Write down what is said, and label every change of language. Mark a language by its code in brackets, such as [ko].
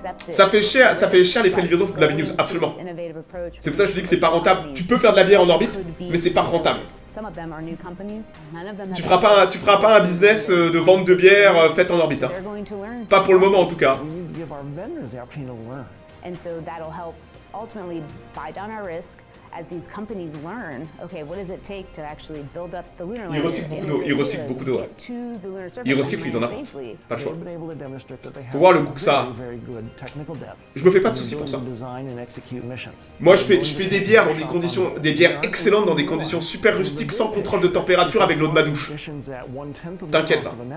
[fr] Ça fait cher les frais de livraison de la Big News, absolument. C'est pour ça que je dis que c'est pas rentable. Tu peux faire de la bière en orbite, mais c'est pas rentable. Tu feras pas un business de vente de bière faite en orbite. Hein. Pas pour le moment en tout cas. [en] As these companies learn, okay, what does it take to actually build up the lunar lander? [fr] Ils recyclent beaucoup d'eau, ouais. Ils recyclent, ils en apportent. Pas le choix. Faut voir le goût que ça a. Je me fais pas de soucis pour ça. Moi, je fais des bières dans des bières excellentes dans des conditions super rustiques, sans contrôle de température, avec l'eau de ma douche. T'inquiète pas.